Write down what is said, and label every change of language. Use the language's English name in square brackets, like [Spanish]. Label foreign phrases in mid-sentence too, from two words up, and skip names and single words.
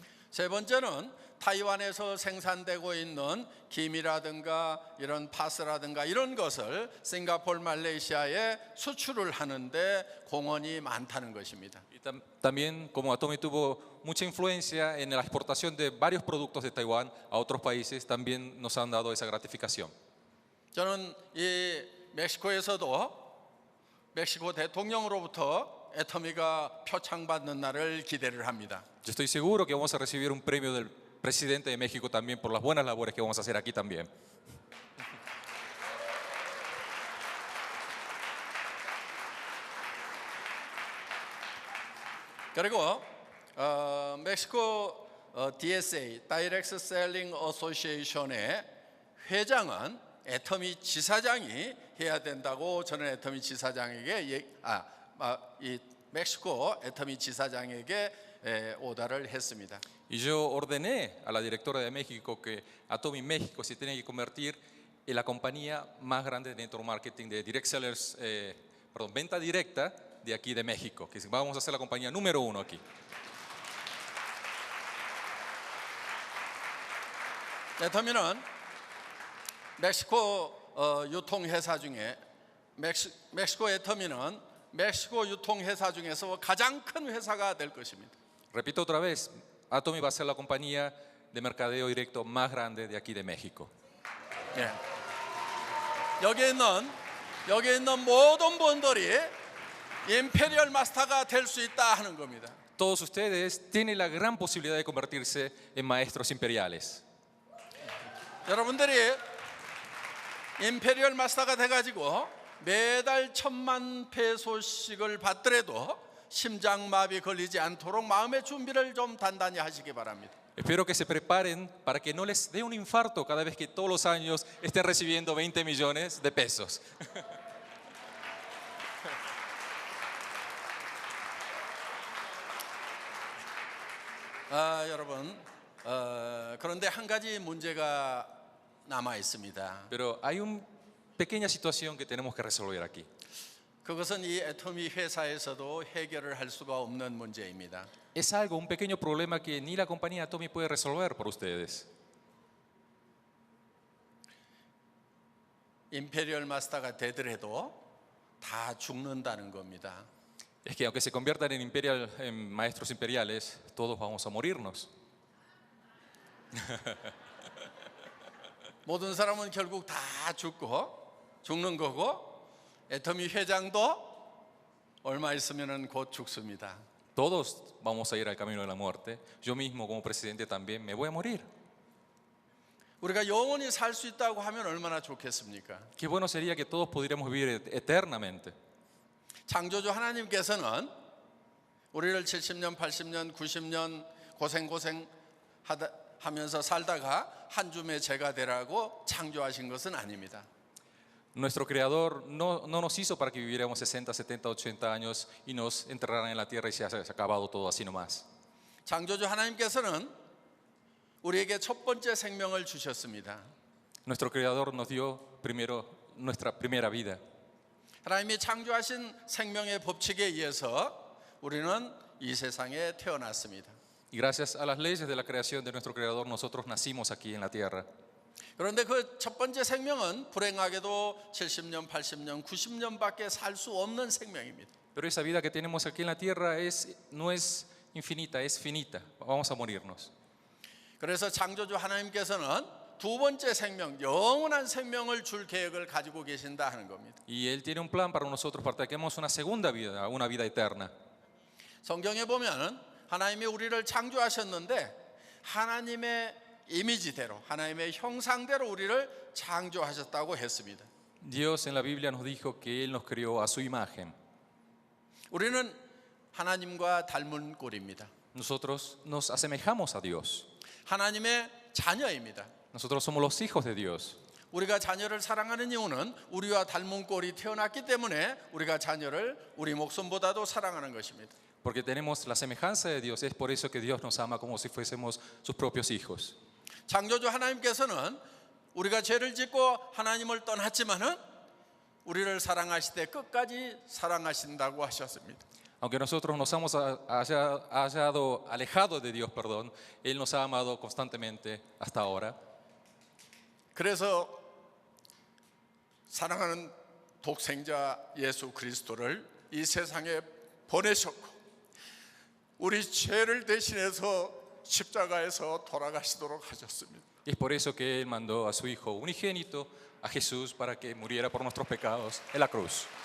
[Korean] 세 번째는 타이완에서 생산되고 있는 김이라든가 이런 파스라든가 이런 것을 싱가포르, 말레이시아에 수출을 하는데 공헌이 많다는 것입니다. [Spanish] Y también, como Atomy tuvo mucha influencia en la exportación de varios productos de Taiwán a otros países, también nos han dado esa gratificación. [Korean] 저는 이 멕시코 대통령으로부터 애터미가 표창받는 날을 기대를 합니다. [Spanish] Yo estoy seguro que vamos a recibir un premio del presidente de México también por las buenas labores que vamos a hacer aquí también. [Korean] 그리고 멕시코 DSA (Direct Selling Association의 회장은 애터미 지사장이 해야 된다고 저는 애터미 지사장에게 이 멕시코 애터미 지사장에게 오다를 했습니다. [Spanish] Y yo ordené a la directora de México que Atomy México se tiene que convertir en la compañía más grande de [English] network marketing [Spanish] de [English] direct sellers, [Spanish] venta directa de aquí de México, que vamos a ser la compañía número 1 aquí. [Korean] 애터미는 멕시코 유통회사 중에 멕시코 애터미는 멕시코 유통회사 중에서 가장 큰 회사가 될 것입니다. [Spanish] Repito otra vez, Atomy va a ser la compañía de mercadeo directo más grande de aquí de México. [Korean] 예. 여기 있는 모든 분들이 임페리얼 마스터가 될 수 있다 하는 겁니다. [Spanish] Todos ustedes tienen la gran posibilidad de convertirse en maestros imperiales. [Korean] 여러분들이 임페리얼 마스터가 돼가지고 매달 1,000만 페소씩을 받더라도 심장마비 걸리지 않도록 마음의 준비를 좀 단단히 하시기 바랍니다. [Spanish] Espero que se preparen para que no les dé un infarto cada vez que todos los años estén recibiendo 20 millones de pesos. [Korean] 여러분, 그런데 한 가지 문제가 남아 있습니다. [Spanish] Pero hay una pequeña situación que tenemos que resolver aquí. [Korean] 그것은 이 애터미 회사에서도 해결을 할 수가 없는 문제입니다. [Spanish] Es algo, un pequeño problema que ni la compañía Atomy puede resolver por ustedes. [Korean] 임페리얼 마스터가 되더라도 다 죽는다는 겁니다. [Spanish] Es que aunque se conviertan en maestros imperiales, todos vamos a morirnos. [Korean] 모든 사람은 결국 다 죽는 거고 애터미 회장도 얼마 있으면은 곧 죽습니다. [Spanish] Todos vamos a ir al camino de la muerte. Yo mismo como presidente también me voy a morir. [Korean] 우리가 영원히 살 수 있다고 하면 얼마나 좋겠습니까? [Spanish] Qué bueno sería que todos pudiéramos vivir eternamente. [Korean] 창조주 하나님께서는 우리를 70년, 80년, 90년 하면서 살다가 한 줌의 죄가 되라고 창조하신 것은 아닙니다. [Spanish] Nuestro Creador no nos hizo para que viviéramos 60, 70, 80 años y nos enterraran en la tierra y se ha acabado todo así nomás. [Korean] 창조주 하나님께서는 우리에게 첫 번째 생명을 주셨습니다. [Spanish] Nuestro Creador nos dio primero nuestra primera vida. [Korean] 하나님이 창조하신 생명의 법칙에 의해서 우리는 이 세상에 태어났습니다. [Spanish] Y gracias a las leyes de la creación de nuestro Creador, nosotros nacimos aquí en la tierra. [Korean] 그런데 그 첫 번째 생명은 불행하게도 70년, 80년, 90년밖에 살 수 없는 생명입니다. [Spanish] Pero esa vida que tenemos aquí en la tierra no es infinita, es finita. Vamos a morirnos. [Korean] 그래서 창조주 하나님께서는 두 번째 생명, 영원한 생명을 줄 계획을 가지고 계신다 하는 겁니다. [Spanish] Y Él tiene un plan para nosotros, para que tengamos una segunda vida, una vida eterna. [Korean] 성경에 보면 하나님이 우리를 창조하셨는데 하나님의 이미지대로, 하나님의 형상대로 우리를 창조하셨다고 했습니다. [Spanish] Dios en la Biblia nos dijo que Él nos creó a su imagen. [Korean] 우리는 하나님과 닮은 꼴입니다. [Spanish] Nosotros nos asemejamos a Dios. [Korean] 하나님의 자녀입니다. [Spanish] Nosotros somos los hijos de Dios. [Korean] 우리가 자녀를 사랑하는 이유는 우리와 닮은 꼴이 태어났기 때문에 우리가 자녀를 우리 목숨보다도 사랑하는 것입니다. [Spanish] Porque tenemos la semejanza de Dios, es por eso que Dios nos ama como si fuésemos sus propios hijos. [Korean] 창조주 하나님께서는 우리가 죄를 짓고 하나님을 떠났지만은 우리를 사랑하시되 끝까지 사랑하신다고 하셨습니다. [Spanish] Aunque nosotros nos hemos hallado alejados de Dios, perdón, Él nos ha amado constantemente hasta ahora. [Korean] 그래서 사랑하는 독생자 예수 그리스도를 이 세상에 보내셨고 우리 죄를 대신해서 십자가에서 돌아가시도록 하셨습니다. [Spanish] Y es por eso que Él mandó a su Hijo unigénito, a Jesús, para que muriera por nuestros pecados en la cruz.